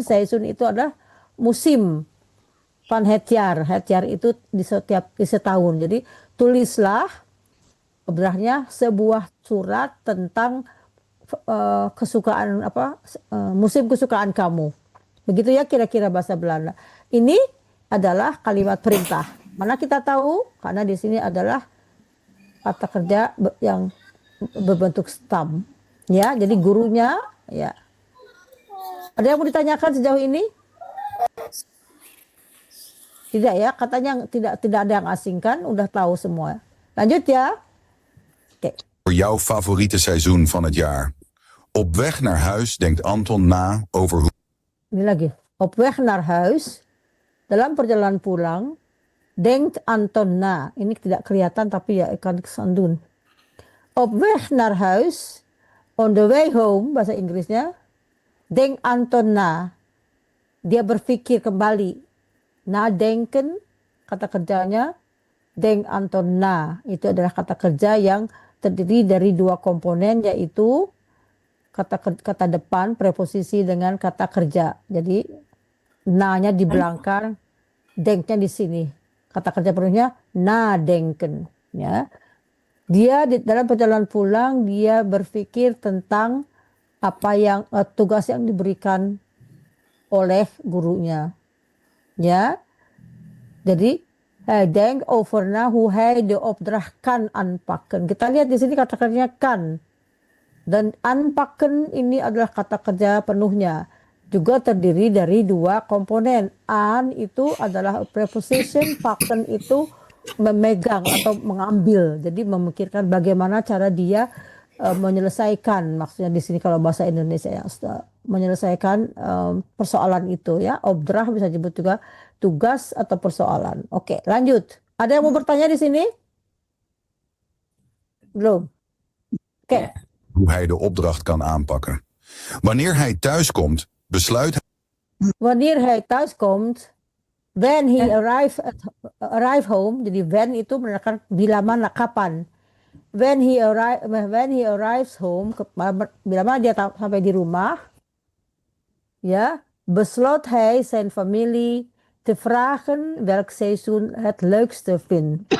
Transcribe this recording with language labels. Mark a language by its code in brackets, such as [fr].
[id] Seizoen itu adalah musim. [nl] Van het jaar. Het jaar [id] itu di setahun. Jadi tulislah Obdrahnya sebuah surat tentang kesukaan musim kesukaan kamu. Begitu ya kira-kira bahasa Belanda. Ini adalah kalimat perintah. Mana kita tahu? Karena di sini adalah kata kerja yang berbentuk stam. Ya, jadi gurunya ya. Ada yang mau ditanyakan sejauh ini? Tidak ya, katanya tidak ada yang asing kan, udah tahu semua. Lanjut ya. Oke. [nl] Voor jouw favoriete seizoen van het jaar. Op weg naar huis denkt Anton na over hoe... [id] Ini lagi. [nl] Op weg naar huis, [id] dalam perjalanan pulang, [nl] denkt Anton na. [id] Ini tidak kelihatan tapi ya kan kesandun. [nl] Op weg naar huis, [en] on the way home, [id] bahasa Inggrisnya, [nl] denkt Anton na. [id] Dia berpikir kembali. Nadenken, kata kerjanya, [nl] denkt Anton na. [id] Itu adalah kata kerja yang terdiri dari dua komponen, yaitu kata depan preposisi dengan kata kerja. Jadi na-nya di belakang, denk-nya di sini. Kata kerja penuhnya nadenken. Ya. Dia dalam perjalanan pulang dia berpikir tentang apa yang tugas yang diberikan oleh gurunya. Ya. [nl] Jadi hij denkt over na hoe hij de opdracht kan aanpakken. [id] Kita lihat di sini kata kerjanya kan. Dan aanpakken ini adalah kata kerja penuhnya. Juga terdiri dari dua komponen. Aan itu adalah preposition, pakken itu memegang atau mengambil. Jadi memikirkan bagaimana cara dia menyelesaikan. Maksudnya di sini kalau bahasa Indonesia ya, menyelesaikan persoalan itu ya. Opdracht bisa disebut juga tugas atau persoalan. Oke, lanjut. Ada yang mau bertanya di sini? Belum. Oke. [nl] hoe hij de opdracht kan aanpakken. Wanneer hij thuiskomt, besluit hij... Wanneer hij thuiskomt, [en] when he arrive home, [id] jadi when itu menandakan bila mana, kapan. [en] When he arrives home, [id] bila mana dia sampai di rumah, ya, [nl] besloot hij zijn familie te vragen welk seizoen het leukste vindt.